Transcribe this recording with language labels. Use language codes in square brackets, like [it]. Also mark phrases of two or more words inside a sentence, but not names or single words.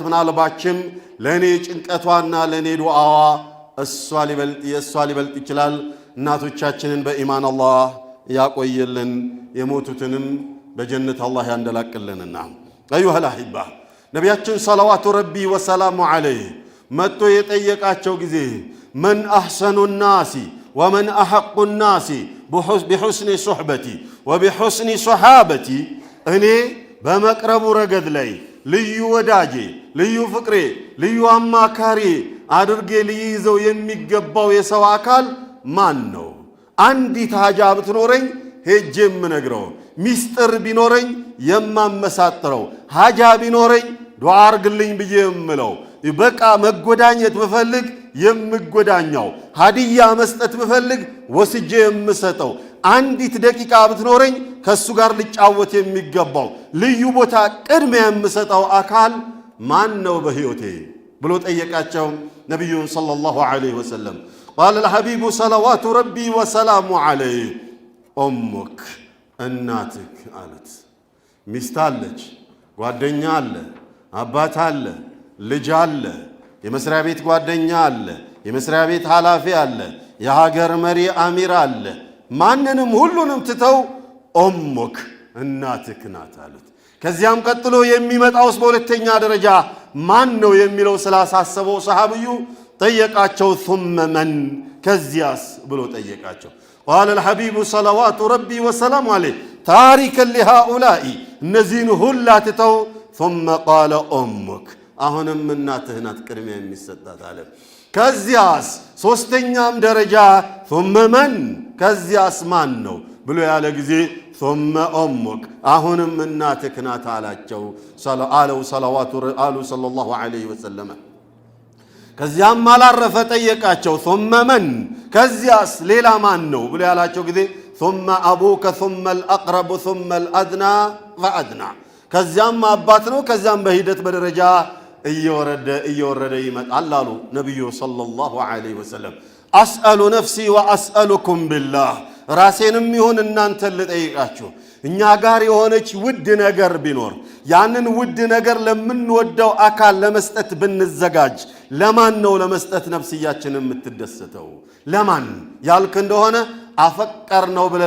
[am] ምናልባችም ለኔ ጭንቀቷና ለኔ ዱዓዋ እሷ ሊበልጥ ይችላል እናቶቻችንን በኢማን አላህ ያቆየልን የሞቱትንም በጀነት አላህ ያንደላቅልንና [ar] አዩሃ الأحبة [am] ነቢያችን [ar] صلوات ربي وسلام عليه [am] መጥቶ የጠየቃቸው ጊዜ [ar] من أحسن الناس ومن أحق الناس بحسن صحبتي وبحسن صحابتي [am] እኔ በመቅረቡ ረገድ ላይ ልዩ ወዳጄ ልዩ ፍቅሬ ልዩ አማካሪ አድርጌ ልይዘው የሚገባው የሰው አካል ማን ነው አንዲት ሐጃ ብትኖረኝ ሄጄ የምነግረው ሚስጥር ቢኖረኝ የማመሳጥረው ሐጃ ቢኖረኝ ዱዓ አርግልኝ ብዬ የምለው በቃ መጎዳኘት ብፈልግ የምጎዳኛው ሀዲያ መስጠት ብፈልግ ወስጄ የምሰጠው አንዲት ደቂቃ ብትኖረኝ ከሱ ጋር ልጫወት የሚገባው ልዩ ቦታ ቅድሚያ የምሰጠው አካል ማን ነው በህይወቴ ብሎ ጠየቃቸው ነብዩ [ar] صلى الله عليه وسلم قال الحبيب صلوات ربي وسلام عليه [am] أمك እናትክ አሉት ሚስት አለች ጓደኛ አለ አባት አለ ልጅ አለ የመስሪያ ቤት ጓደኛ አለ የመስሪያ ቤት ኃላፊ አለ የሀገር መሪ አሚር አለ ማንንም ሁሉንም ትተው ኡሙክ እናትክ ናት አሉት ከዚያም ቀጥሎ የሚመጣውስ በሁለተኛ ደረጃ ማን ነው የሚለው ስላሳሰበው ሰሃቢዩ ጠየቃቸው [ar] ثم من [am] ከዚያስ ብሎ ጠየቃቸው [ar] قال الحبيب صلوات ربي وسلام عليه تاركا لهؤلاء [am] እነዚህን ሁላ ትተው [ar] ثم قال أمك [am] አሁንም እናትህ ናት ቅድሚያ የሚሰጣት አለ ከዚያስ ሶስተኛም ደረጃ [ar] ثم من [am] ከዚያስ ማን ነው ብሎ ያለ ጊዜ [ar] ثم أمك [am] አሁንም እናትህ ናት አላቸው [ar] صلى الله عليه وسلم [am] ከዚያም አላረፈ ጠየቃቸው [ar] ثم من [am] ከዚያስ ሌላ ማን ነው ብሎ ያላቸው ጊዜ [ar] ثم أبوك ثم الأقرب ثم الأدنى فأدنى [am] ከዚያም አባት ነው ከዚያም በሂደት በደረጃ እየወረደ ይመጣል አሉ ነብዩ [ar] صلى الله عليه وسلم أسأل نفسي وأسألكم [am] بالله ራሴንም ይሁን እናንተን ልጠይቃችሁ እኛ ጋር የሆነች ውድ ነገር ቢኖር ያንን ውድ ነገር ለምንወደው አካል ለመስጠት ብንዘጋጅ ለማን ነው ለመስጠት ነፍስያችንን የምትደሰተው ለማን ያልክ እንደሆነ አፈቀር ነው ብለን